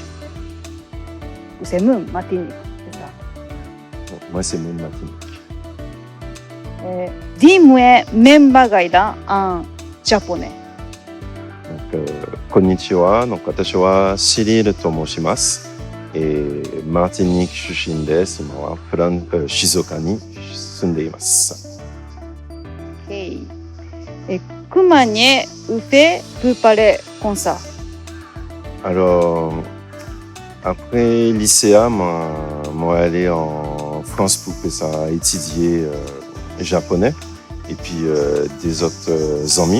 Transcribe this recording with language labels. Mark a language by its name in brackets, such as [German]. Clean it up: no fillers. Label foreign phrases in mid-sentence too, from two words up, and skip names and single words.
[French] C'est moi Martinique, c'est ça. Donc, moi c'est mon Martinique. Dis-moi même bagaille en japonais. [Japanese] Donc konnichiwa, donc 私はCyrilと申します. Et Martinique 出身です. MoiはShizuokaに住んでいます。 [French] Okay. Et comment vous faites pour parler comme ça? Alors après lycée, moi allé en France pour que ça étudier japonais et puis des autres amis.